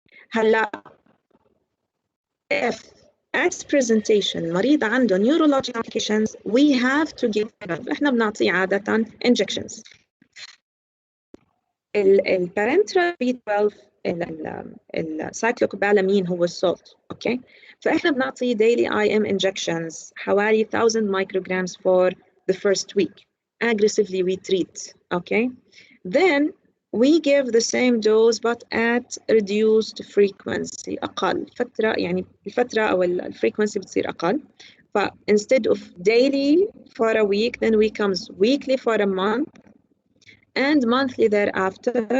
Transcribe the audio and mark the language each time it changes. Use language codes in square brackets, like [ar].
[ar] هلا [en] if as presentation [ar] المريض عنده [en] neurological complications, we have to give [ar] احنا بنعطيه عادة [en] injections. [ar] البارنترال B12 السايكلوكوبالامين هو السولت. اوكي، فاحنا بنعطي [en] daily IM injections [ar] حوالي [en] 1000 micrograms for the first week. Aggressively we treat. Okay, then we give the same dose but at reduced frequency. [ar] أقل فترة، يعني الفترة أو الفريكونسي بتصير أقل. [en] ف instead of daily for a week, then we comes weekly for a month and monthly thereafter.